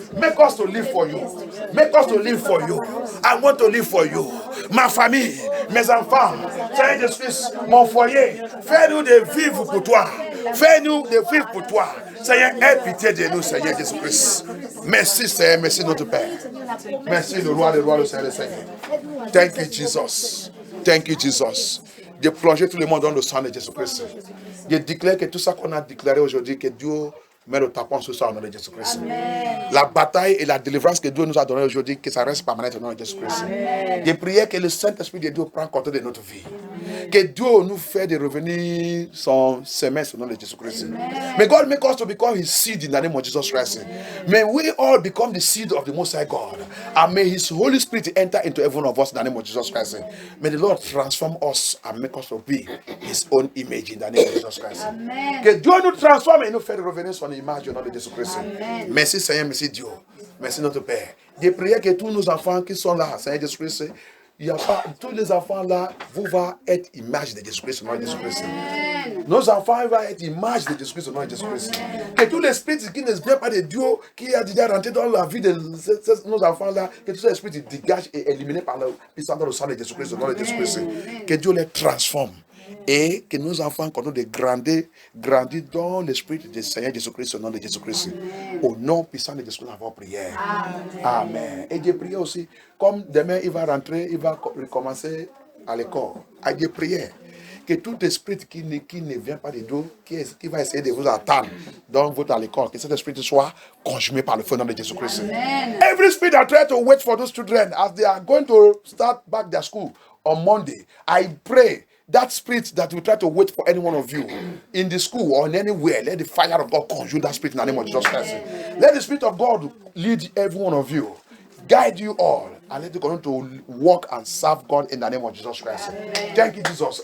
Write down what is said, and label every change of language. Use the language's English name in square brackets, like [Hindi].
[English] Make us to live for you. Make us to live for you. I want to live for you. [French] Ma famille, mes enfants, Seigneur Jésus-Christ, mon foyer, fais-nous de vivre pour toi. Fais-nous de vivre pour toi. Seigneur, aie pitié de nous, Seigneur Jésus-Christ. Merci, Seigneur, merci notre Père. Merci, le roi des rois, le Seigneur des Seigneurs. [English] Thank you, Jesus. Thank you, Jesus. [French] De plonger tout le monde dans le sang de Jésus-Christ. Je déclare que tout ça qu'on a déclaré aujourd'hui, que Dieu met le tapon ce soir au nom de Jésus-Christ. La bataille et la délivrance que Dieu nous a donnée aujourd'hui, que ça reste permanent au nom de Jésus-Christ. Je prie que le Saint-Esprit de Dieu prenne compte de notre vie. Que Dieu nous fait de revenir son semence au nom de Jésus-Christ. [English] May God make us to become His seed in the name of Jesus Christ. May we all become the seed of the Most High God. And may His Holy Spirit enter into every one of us in the name of Jesus Christ. May the Lord transform us and make us to be His own image in the name of Jesus Christ. [French] Que Dieu nous transforme et nous fait revenir son image au nom de Jésus-Christ. Merci Seigneur, merci Dieu. Merci notre Père. Je prie que tous nos enfants qui sont là, Seigneur Jésus-Christ, il y a pas, tous les enfants là, vous va être image de Jésus-Christ au nom de Jésus-Christ. Nos enfants vont être image de Jésus-Christ au nom de Jésus-Christ. Que tout l'esprit qui ne vient pas de Dieu, qui a déjà rentré dans la vie de nos enfants là, que tout l'esprit dégage et éliminé par le puissance dans le sang de Jésus-Christ au nom de Jésus-Christ. Que Dieu les transforme. Et que nos enfants continuent de grandir dans l'esprit du Seigneur Jésus-Christ au nom de Jésus-Christ. Au nom puissant de Jésus-Christ, nous avons prié. Amen. Et j'ai prié aussi, comme demain il va rentrer, il va recommencer à l'école. J'ai prié que tout esprit qui ne vient pas de Dieu, qui va essayer de vous attendre dans votre école, que cet esprit soit consumé par le feu nom de Jésus-Christ. [English] Every spirit that try to wait for those children as they are going to start back their school on Monday, I pray that spirit that will try to wait for any one of you in the school or in anywhere, let the fire of God consume that spirit in the name of Jesus Christ. Let the spirit of God lead every one of you, guide you all, and let you continue to walk and serve God in the name of Jesus Christ. Thank you, Jesus.